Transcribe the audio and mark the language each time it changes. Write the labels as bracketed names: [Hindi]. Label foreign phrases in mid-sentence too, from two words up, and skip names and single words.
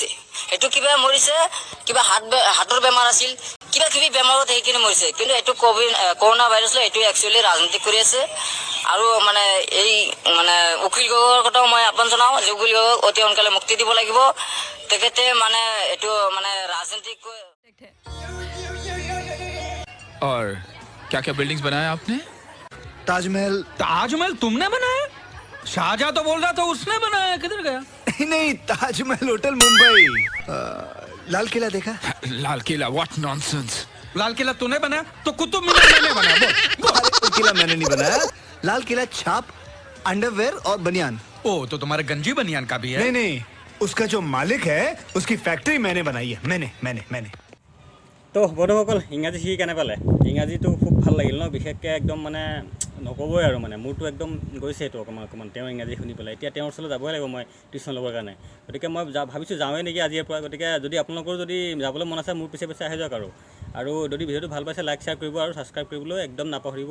[Assamese] সেইটো কিবা মৰিছে, কিবা হাতৰ বেমাৰ আছিল, কিবা কিবি বেমাৰত সেইখিনি মৰিছে। কিন্তু এইটো কৰোণা ভাইৰাছ লৈ এইটো একচুৱেলি ৰাজনীতি কৰি আছে। আৰু মানে এই মানে উকিল গগৈৰ কথাও মই আহ্বান জনাওঁ যে উকিল গগৈক অতি সোনকালে মুক্তি দিব লাগিব। তেখেতে মানে এইটো মানে ৰাজনীতিক [Hindi] और क्या क्या बिल्डिंग्स बनाया आपने? ताजमहल। ताजमहल तुमने बनाया? शाहजहां तो बोल रहा था उसने बनाया, किधर गया? नहीं, ताजमहल होटल मुंबई। लाल किला देखा? लाल किला, [English] what nonsense. [Hindi] लाल किला तूने बनाया तो कुतुब मीनार मैंने बनाया। बोल। अरे किला मैंने नहीं बनाया। लाल किला छाप, अंडरवेयर और बनियान। ओ तो तुम्हारे गंजी बनियान का भी है? नहीं नहीं, उसका जो मालिक है उसकी फैक्ट्री मैंने बनाई है। मैंने [Assamese] তো বন্ধুসকল ইংৰাজী শিকি কেনে পালে? ইংৰাজীটো খুব ভাল লাগিল ন, বিশেষকৈ একদম মানে নক'বই আৰু মানে মোৰতো একদম গৈছে এইটো অকণমান তেওঁৰ ইংৰাজী শুনি পেলাই। এতিয়া তেওঁৰ ওচৰলৈ যাবই লাগিব মই টিউশ্যন ল'বৰ কাৰণে। গতিকে মই ভাবিছোঁ যাওঁৱেই নেকি আজিৰ পৰা। গতিকে যদি আপোনালোকৰ যদি যাবলৈ মন আছে মোৰ পিছে আহি যাওক। আৰু যদি ভিডিঅ'টো ভাল পাইছে [English] like share [Assamese] কৰিব আৰু ছাবস্ক্ৰাইব কৰিবলৈ একদম নাপাহৰিব।